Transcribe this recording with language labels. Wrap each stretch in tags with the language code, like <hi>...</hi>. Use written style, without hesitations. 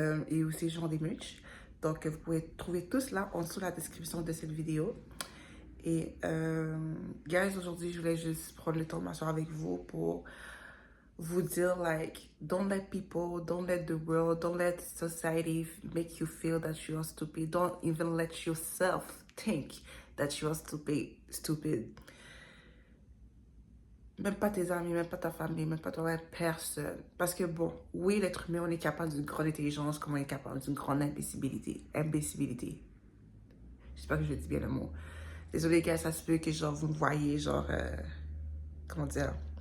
<fr>Et aussi genre des merch. Donc vous pouvez trouver tout cela en dessous de la description de cette vidéo. Et guys, aujourd'hui je voulais juste prendre le temps de m'asseoir avec vous pour vous dire</fr> <en>like don't let people, don't let the world, don't let society make you feel that you are stupid. Don't even let yourself think that you are stupid.</en> <fr>Même pas tes amis, même pas ta famille, même pas toi-même, personne. Parce que bon, oui, l'être humain, on est capable d'une grande intelligence comme on est capable d'une grande imbécilité. J'espère que je dis bien le mot. Désolée, gars, ça se peut que genre vous me voyez, genre, comment dire.</fr>